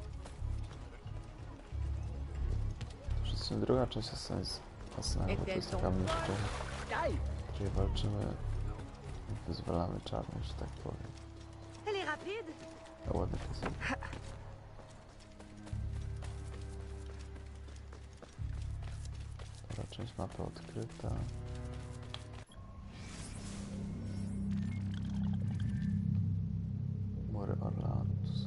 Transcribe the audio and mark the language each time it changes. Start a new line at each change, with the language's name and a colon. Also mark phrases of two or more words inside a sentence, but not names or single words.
Polish: Przecież druga część jest fascynująca, bo to jest taka mistrzem, czyli walczymy, wyzwalamy czarnych, że tak powiem.
French: Elle est rapide.
Polish: A ładny piosenka. Dobra, część mapy odkryta. Mury Orlandus.